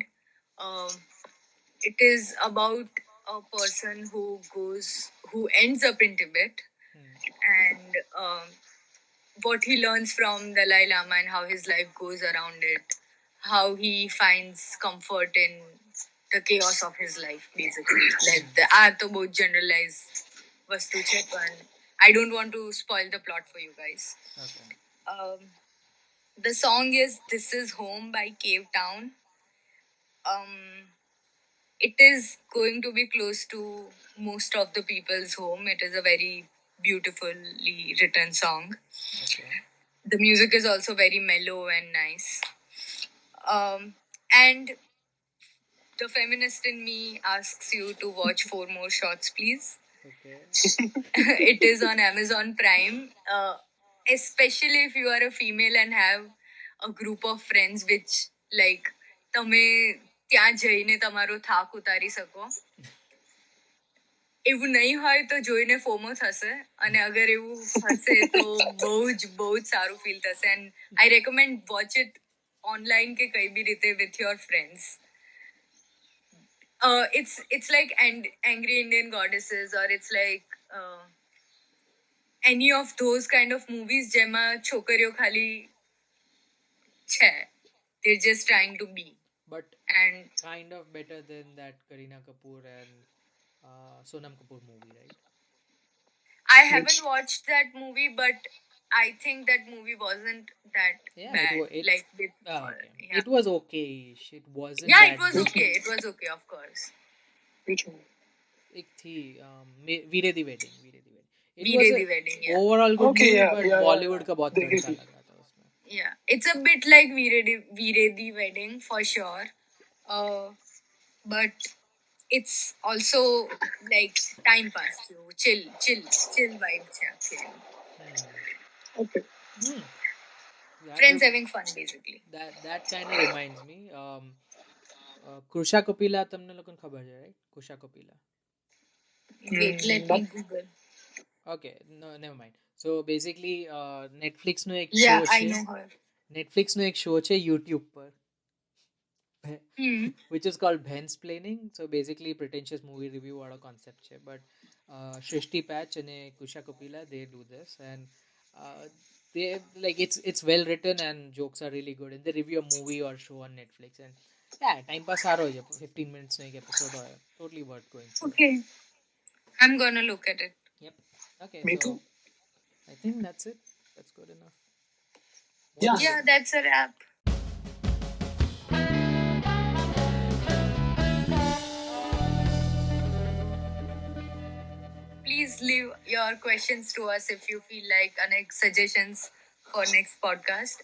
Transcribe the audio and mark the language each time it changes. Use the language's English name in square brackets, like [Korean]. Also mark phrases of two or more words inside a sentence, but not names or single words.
[English] Um, it is about a person who ends up in Tibet, and what he learns from Dalai Lama and how his life goes around it, how he finds comfort in the chaos of his life, basically. Like the [Gujarati] આ તો બહુ [English] generalized [Gujarati] વસ્તુ છે, પણ [English] I don't want to spoil the plot for you guys. Okay. The song is This Is Home by Cave Town. It is going to be close to most of the people's home. It is a very beautifully written song. Okay. The music is also very mellow and nice. And the feminist in me asks you to watch 4 More Shots, please. Okay. It is on Amazon Prime. Especially if you are a female and have a group of friends which like [Gujarati] તમે ત્યાં જઈને તમારો થાક ઉતારી શકો. એવું નહીં હોય તો જોઈને ફોમો થશે, અને અગર એવું હશે તો બહુ જ સારું ફીલ થશે. [English] and I recommend watch it online [Gujarati] કે કઈ બી રીતે [English] with your friends. It's like Angry Indian Goddesses, or it's like any of those kind of movies [Gujarati] જેમાં છોકરીઓ ખાલી છે. [English] They're just trying to be. But And kind of better than that Kareena Kapoor and Sonam Kapoor movie, right? I haven't watched that movie, but I think that movie wasn't that Yeah, bad. it Yeah. it was okay. It wasn't Yeah, that it was good. okay. It was okay, of course. Which one? [Hindi] एक थी वीरे दी वेडिंग. [English] It Veere was the a Wedding, yeah. overall good Okay, movie, yeah, but yeah, [Hindi] Bollywood का बहुत देखी तड़का थी. लगा था उसमें. [English] Yeah, it's a bit like Veere the Wedding for sure. But it's also like time pass, so chill vibe [Gujarati] છે આખી. [English] Okay. Friends having fun, basically. That kind of reminds me. Krusha Kopila [Gujarati] તમને લોકોને ખબર છે, [English] right? Krusha Kopila. Wait, let me Google. Okay, no, never mind. so basically [Gujarati] નેટફ્લિક્સનો એક [English] Yeah, [Gujarati] શો [English] I [Gujarati] છે [English] know her. [Gujarati] નેટફ્લિક્સનો એક શો છે યુટ્યુબ પર Hmm. [English] which is called Bhensplaining. So basically pretentious movie review વાળો concept છે but Shrishti Patch અને Kusha Kopila they do this and they like it's well written and jokes are really good and they review a movie or show on Netflix and yeah time pass [Gujarati] સારો છે [English] 15 minutes [Gujarati] નો એક [English] episode હોય totally worth going through. Okay, I'm gonna look at it. Yep. Okay, Me so too. I think that's it. That's good enough. Yeah. Yeah, that's a wrap. Please leave your questions to us if you feel like next suggestions for next podcast.